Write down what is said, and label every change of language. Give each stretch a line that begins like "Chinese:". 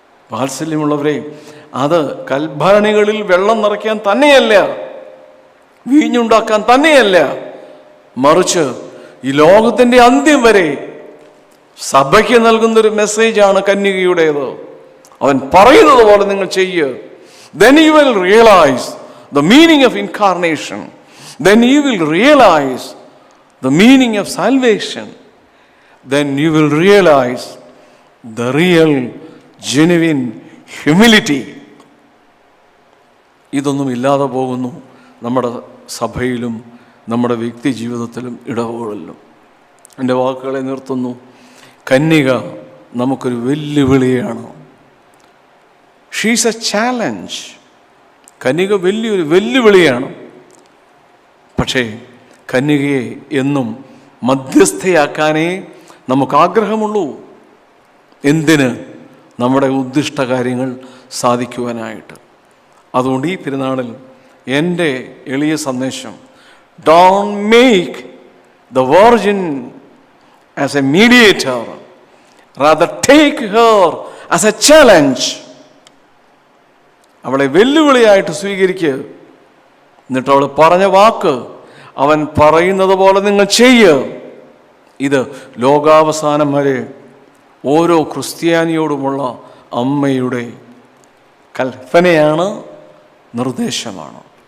Malayalam: വാത്സല്യമുള്ളവരെ, അത് കൽഭരണികളിൽ വെള്ളം നിറയ്ക്കാൻ തന്നെയല്ല, വീഞ്ഞുണ്ടാക്കാൻ തന്നെയല്ല, മറിച്ച് ഈ ലോകത്തിൻ്റെ അന്ത്യം വരെ സഭയ്ക്ക് നൽകുന്നൊരു മെസ്സേജാണ് കന്യകയുടേത്. അവൻ പറയുന്നത് പോലെ നിങ്ങൾ ചെയ്യുക.
English: Then you will realize the meaning of incarnation. Then you will realize the meaning of salvation. Then you will realize the real, genuine humility.
Malayalam: ഇതൊന്നും ഇല്ലാതെ പോകുന്നു നമ്മുടെ സഭയിലും നമ്മുടെ വ്യക്തി ജീവിതത്തിലും ഇടവുകളിലും. എൻ്റെ വാക്കുകളെ നിർത്തുന്നു. കന്യക നമുക്കൊരു വെല്ലുവിളിയാണ്.
English: She's a challenge.
Malayalam: കന്യക വലിയൊരു വെല്ലുവിളിയാണ്. പക്ഷേ കന്യകയെ എന്നും മധ്യസ്ഥയാക്കാനേ നമുക്ക് ആഗ്രഹമുള്ളൂ. എന്തിന്? നമ്മുടെ ഉദ്ദിഷ്ട കാര്യങ്ങൾ സാധിക്കുവാനായിട്ട്. അതുകൊണ്ട് ഈ പെരുന്നാളിൽ എൻ്റെ എളിയ സന്ദേശം,
English: Don't make the virgin as a mediator Rather take her as a challenge.
Malayalam: അവളെ വെല്ലുവിളിയായിട്ട് സ്വീകരിക്കുക. എന്നിട്ട് അവൾ പറഞ്ഞ വാക്ക് അവൻ പറയുന്നത് പോലെ നിങ്ങൾ ചെയ്യുക. ഇത് ലോകാവസാനം വരെ ഓരോ ക്രിസ്ത്യാനിയോടുമുള്ള അമ്മയുടെ കൽപ്പനയാണ്, നിർദ്ദേശമാണ്.